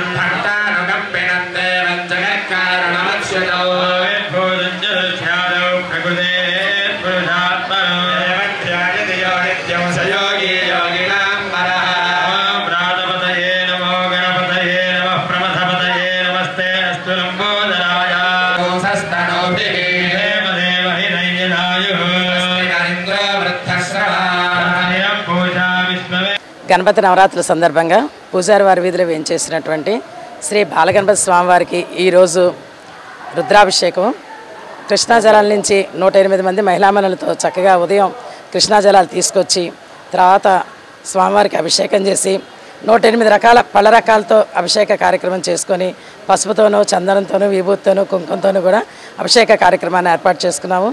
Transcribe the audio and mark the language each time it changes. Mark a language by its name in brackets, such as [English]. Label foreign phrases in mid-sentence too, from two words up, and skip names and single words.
[Sanskrit] भक्तानुकम्पिनं देवं जगत्कारणमच्युतौ भूतं जलध्यादौ प्रकृतेः पुरुषात्मनो देवं ध्यायति यो नित्यं स योगी योगिनां परः प्रातपतये नमो गणपतये नमः प्रमथपतये नमस्ते अस्तु लम्बोदराय सस्तनोभिः देवदेव हिरण्यदायुः [Telugu] గణపతి నవరాత్రుల సందర్భంగా పూజారి వారి వీధిలో వేయించేసినటువంటి శ్రీ బాలగణపతి స్వామివారికి ఈరోజు రుద్రాభిషేకం కృష్ణా జలాల నుంచి 108 మంది మహిళామణులతో చక్కగా ఉదయం కృష్ణా జలాలు తీసుకొచ్చి తర్వాత స్వామివారికి అభిషేకం చేసి 108 రకాల పళ్ళ రకాలతో అభిషేక కార్యక్రమం చేసుకొని పసుపుతోనూ చందనంతోనూ విభూతితోనూ కుంకుమతోనూ కూడా అభిషేక కార్యక్రమాన్ని ఏర్పాటు చేసుకున్నాము.